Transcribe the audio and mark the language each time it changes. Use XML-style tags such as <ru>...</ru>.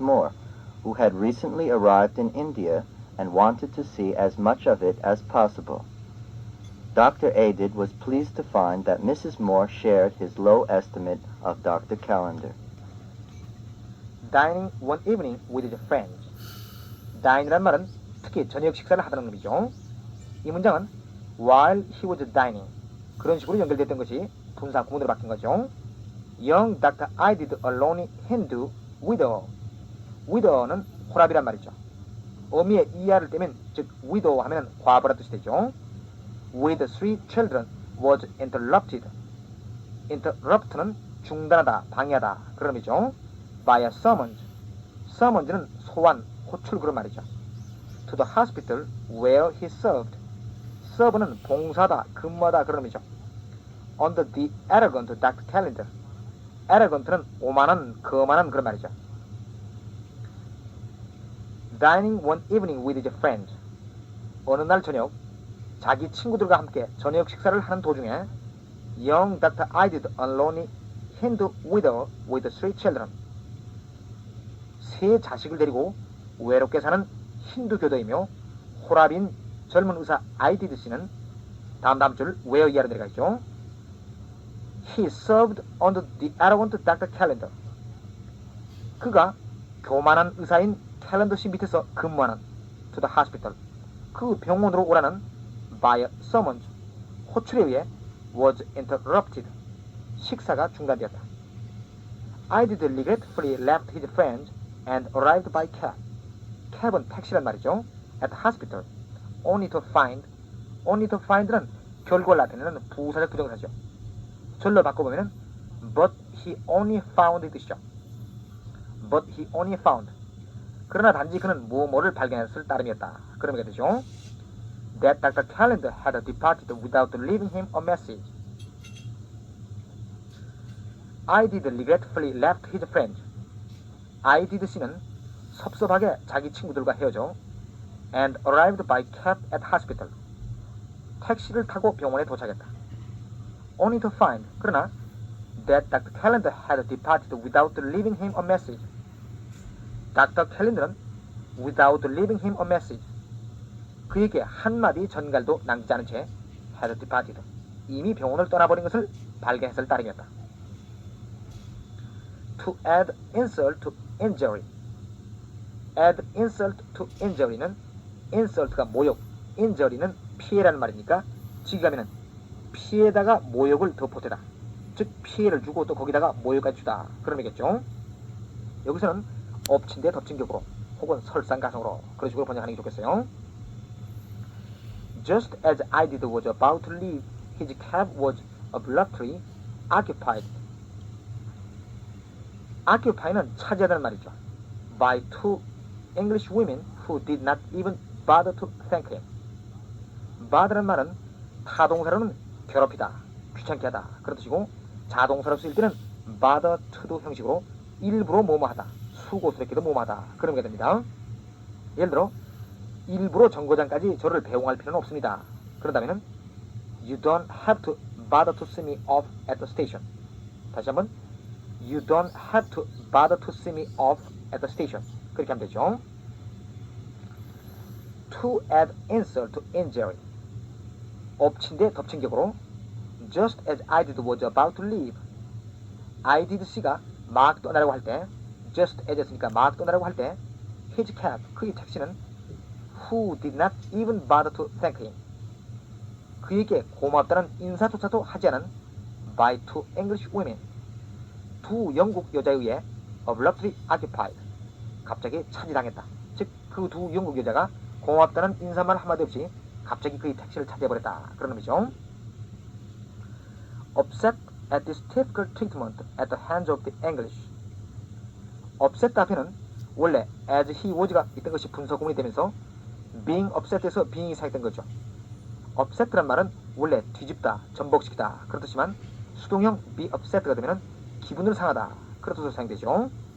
<en>Moore, who had recently arrived in India and wanted to see as much of it as possible. Dr. Adid was pleased to find that Mrs. Moore shared his low estimate of Dr. Callender. Dining one evening with his friends.</en> <ko>Dine이란 말은 특히 저녁 식사를 하다는 의미죠. 이 문장은</ko> <en>while he was dining</en> <ko>그런 식으로 연결됐던 것이 분사 구문으로 바뀐 거죠.</ko> <en>Young Dr. I did a lonely Hindu widow.</en> <ko>widow는 호랍이란 말이죠. 어미의 이하를 떼면 즉 widow 하면 과부란 뜻이 되죠.</ko> <en>With three children was interrupted.</en> <ko>interrupt는 중단하다, 방해하다 그런 의미죠.</ko> <en>By a summons.</en> <ko>summons는 소환, 호출 그런 말이죠.</ko> <en>To the hospital where he served.</en> <ko>serve는 봉사다, 근무하다 그런 의미죠.</ko> <en>Under the arrogant Dr. Callender.</en> <ko>arrogant는 오만한, 거만한 그런 말이죠.</ko> <en>Dining one evening with his friends.</en> <ko>어느 날 저녁 자기 친구들과 함께 저녁 식사를 하는 도중에</ko> <en>young Dr. I did a lonely Hindu widow with three children.</en> <ko>세 자식을 데리고 외롭게 사는 힌두 교도이며 호랍인 젊은 의사 아이디드 씨는 다음 줄 where 이하로 내려가 있죠.</ko> <en>He served under the arrogant Dr. Callender.</en> <ko>그가 교만한 의사인 캘런더 씨 밑에서 근무하는</ko> <en>to the hospital.</en> <ko>그 병원으로 오라는</ko> <en>by a summons.</en> <ko>호출에 의해</ko> <en>was interrupted.</en> <ko>식사가 중단되었다.</ko> <en>I did regretfully left his friends and arrived by cab.</en> <ko>cab은 택시란 말이죠.</ko> <en>at the hospital. only to find는</en> <ko>결과를 나타내는 부사적 부정사죠. 절로 바꿔보면</ko> <en>but he only found</en> <ko>이 뜻이죠.</ko> <en>but he only found.</en> <ko>그러나 단지 그는 뭐뭐를 발견했을 따름이었다. 그런 의미가 되죠.</ko> <en>That Dr. Callender had departed without leaving him a message. I did regretfully left his friends. I did</en> <ko>씨는 섭섭하게 자기 친구들과 헤어져</ko> <en>and arrived by cab at hospital.</en> <ko>택시를 타고 병원에 도착했다.</ko> <en>Only to find,</en> <ko>그러나</ko> <en>that Dr. Callender had departed without leaving him a message. Dr. Callender는 without leaving him a message.</en> <ko>그에게 한마디 전갈도 남기지 않은 채 had departed. 이미 병원을 떠나버린 것을 발견했을 따름이었다.</ko> <en>To add insult to injury. add insult to injury는</en> <ko>insult가 모욕, injury는 피해라는 말이니까 지금에는 피해에다가 모욕을 더 보태다. 즉 피해를 주고 또 거기다가 모욕까지 주다. 그런 얘기겠죠. 여기서는 엎친 데 덮친 격으로 혹은 설상가성으로 그런 식으로 번역하는 게 좋겠어요.</ko> <en>Just as I did was about to leave, his cab was abruptly occupied.</en> <ko>occupy는 차지하다는 말이죠.</ko> <en>By two English women who did not even bother to thank him.</en> <ko>bother는 말은 타동사로는 괴롭히다, 귀찮게 하다 그런 뜻이고 자동사로 쓰일 때는 bother to도 형식으로 일부러 뭐뭐하다, 수고스럽게도 뭐뭐하다 그런 게 됩니다. 예를 들어 일부러 정거장까지 저를 배웅할 필요는 없습니다. 그런다면</ko> <en>You don't have to bother to see me off at the station. 다시 한번 You don't have to bother to see me off at the station.</en> <ko>그렇게 하면 되죠.</ko> <en>To add insult to injury.</en> <ko>엎친 데 덮친 격으로</ko> <en>Just as I did was about to leave. I did</en> <ko>씨가 막 떠나려고 할 때</ko> <en>Just as</en> <ko>했으니까 막 떠나려고 할 때</ko> <en>His cab,</en> <ko>그의 택시는</ko> <en>Who did not even bother to thank him.</en> <ko>그에게 고맙다는 인사조차도 하지 않은</ko> <en>By two English women.</en> <ko>두 영국 여자에 의해</ko> <en>abruptly occupied.</en> <ko>갑자기 차지당했다. 즉 그 두 영국 여자가 고맙다는 인사말 한마디 없이 갑자기 그의 택시를 차지해버렸다. 그런 의미죠.</ko> <en>Upset at this difficult treatment at the hands of the English.</en> <ko>upset 앞에는 원래</ko> <en>as he was</en> <ko>가 있던 것이 분사 구문이 되면서</ko> <en>being upset에서 being이</en> <ko>사용된 거죠. upset란 말은 원래 뒤집다, 전복시키다 그런 뜻이지만 수동형 be upset가 되면 기분을 상하다 그런 뜻으로 사용되죠.</ko>